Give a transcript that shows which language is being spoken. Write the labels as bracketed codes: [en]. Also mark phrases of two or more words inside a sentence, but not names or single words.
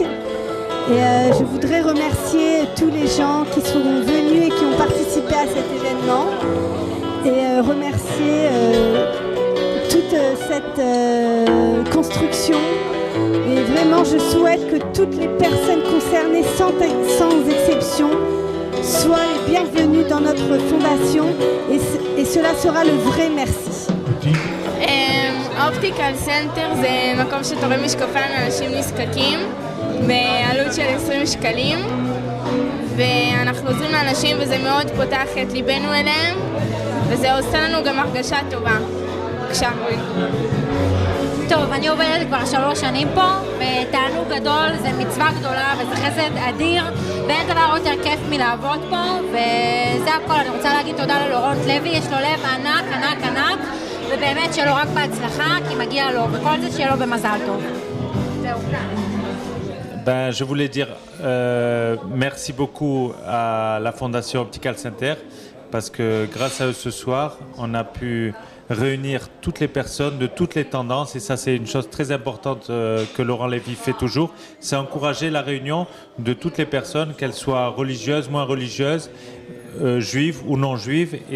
[fr] Et je voudrais remercier tous les gens qui sont venus et qui ont participé à cet événement et remercier toute cette construction. Et vraiment, je souhaite que toutes les personnes concernées, sans exception, soient les bienvenues dans notre fondation et cela sera le vrai merci. [he] אופטיקל סנטר זה מקום שתורם משקפיים לאנשים נזקקים בעלות של 20 שקלים ואנחנו עוזרים לאנשים וזה מאוד פותח את ליבנו אליהם וזה עושה לנו גם הרגשה טובה. בבקשה. טוב, אני עובדת כבר 3 שנים פה ותענוג גדול, זה מצווה גדולה וזה חסד אדיר ואין דבר יותר כיף מלעבוד פה וזה הכל. אני רוצה להגיד תודה ללורנט לוי, יש לו לב ענק ענק ענק ובאמת שיהיה לו רק בהצלחה, כי מגיע לו, וכל זה שיהיה לו במזל טוב. זהו. [fr] Ben, je voulais dire merci beaucoup à la Fondation Optical Center parce que grâce à eux ce soir, on a pu réunir toutes les personnes de toutes les tendances et ça c'est une chose très importante que Laurent Lévy fait toujours, c'est encourager la réunion de toutes les personnes, qu'elles soient religieuses, moins religieuses, juives ou non juives et